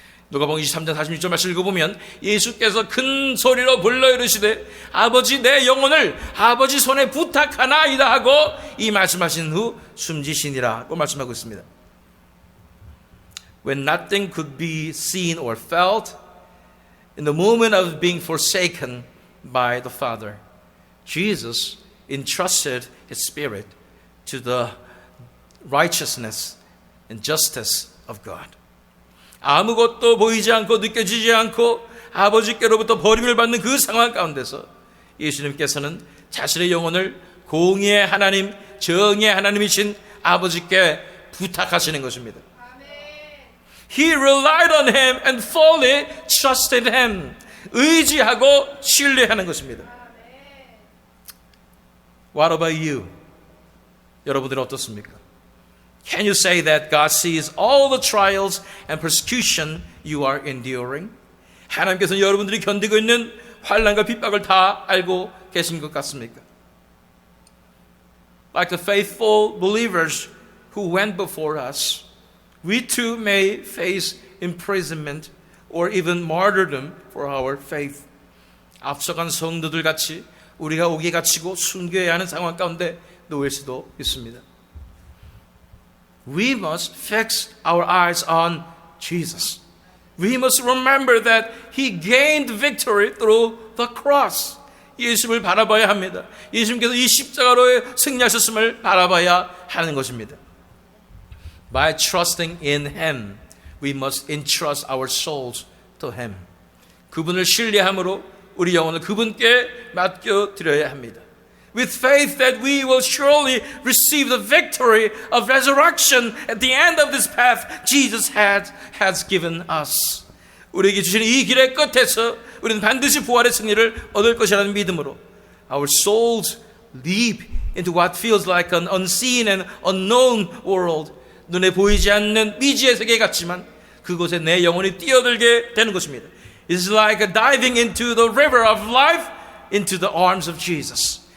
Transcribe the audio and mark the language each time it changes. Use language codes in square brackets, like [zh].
[ko] 누가복음 23장 46절 말씀 읽어보면 예수께서 큰 소리로 불러 이르시되 아버지 내 영혼을 아버지 손에 부탁하나이다 하고 이 말씀하신 후 숨지시니라고 말씀하고 있습니다. [en] When nothing could be seen or felt, in the moment of being forsaken by the Father, Jesus entrusted His Spirit to the righteousness and justice of God. [ko] 아무것도 보이지 않고 느껴지지 않고 아버지께로부터 버림을 받는 그 상황 가운데서 예수님께서는 자신의 영혼을 공의의 하나님, 정의의 하나님이신 아버지께 부탁하시는 것입니다. [en] He relied on Him and fully trusted Him. [ko] 의지하고 신뢰하는 것입니다. [en] What about you? [ko] 여러분들은 어떻습니까? [en] Can you say that God sees all the trials and persecution you are enduring? [ko] 하나님께서는 여러분들이 견디고 있는 환난과 핍박을 다 알고 계신 것 같습니까? [en] like the faithful believers who went before us, we too may face imprisonment or even martyrdom for our faith. [ko] 앞서간 성도들 같이 우리가 옥에 갇히고 순교해야 하는 상황 가운데 놓일 수도 있습니다. [en] We must fix our eyes on Jesus. We must remember that He gained victory through the cross. [ko] 예수를 바라봐야 합니다. 예수님께서 이 십자가로 승리하셨음을 바라봐야 하는 것입니다. [en] By trusting in Him, we must entrust our souls to Him. [ko] 그분을 신뢰함으로 우리 영혼을 그분께 맡겨드려야 합니다. [en] With faith that we will surely receive the victory of resurrection at the end of this path Jesus has given us. [ko] 우리에게 주신 이 길의 끝에서 우리는 반드시 부활의 승리를 얻을 것이라는 믿음으로 [en] our souls leap into what feels like an unseen and unknown world. [ko] 눈에 보이지 않는 미지의 세계 같지만 그곳에 내 영혼이 뛰어들게 되는 것입니다. [en] It's like diving into the river of life into the arms of Jesus.